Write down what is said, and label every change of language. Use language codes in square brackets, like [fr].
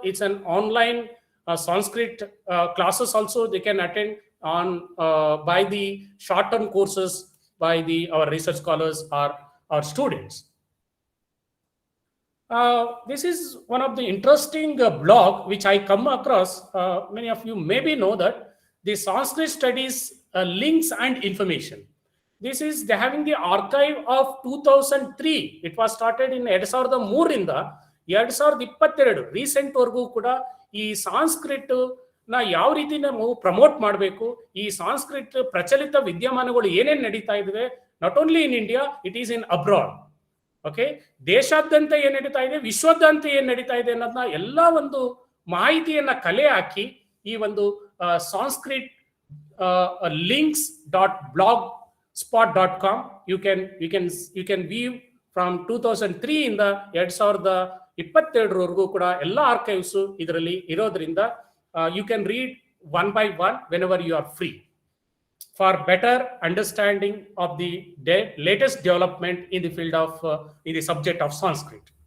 [en] It's an online Sanskrit classes also they can attend on by the short-term courses by our research scholars or our students. This is one of the interesting blog which I come across. Many of you maybe know that the Sanskrit studies links and information. This is they having the archive of 2003. It was started in [kn] 2003ರಿಂದ 2022 recent ವರ್ಗೂ ಕೂಡ ಈ Sanskrit ನ ಯಾವ ರೀತಿ ನಾವು promote ಮಾಡಬೇಕು, ಈ Sanskrit ಪ್ರಚಲಿತ ವಿದ್ಯಮಾನಗಳು ಏನೇನು ನಡೀತಾ ಇವೆ, [en] Not only in India, it is in abroad. [kn] Okay, ದೇಶಾದ್ಯಂತ ಏನ್ ನಡೀತಾ ಇದೆ, ವಿಶ್ವದಾದ್ಯಂತ ಏನ್ ನಡೀತಾ ಇದೆ ಅನ್ನೋದನ್ನ ಎಲ್ಲ ಒಂದು ಮಾಹಿತಿಯನ್ನ ಕಲೆ ಹಾಕಿ ಈ ಒಂದು Sanskrit [en] links.blogspot.com you can view from 2003 [kn] ಇಂದ 2022 ವರೆಗೂ ಕೂಡ ಎಲ್ಲ ಆರ್ಕೈವ್ಸ್ ಇದರಲ್ಲಿ ಇರೋದ್ರಿಂದ [en] you can read one by one whenever you are free for better understanding of the latest development in the field of in the subject of Sanskrit.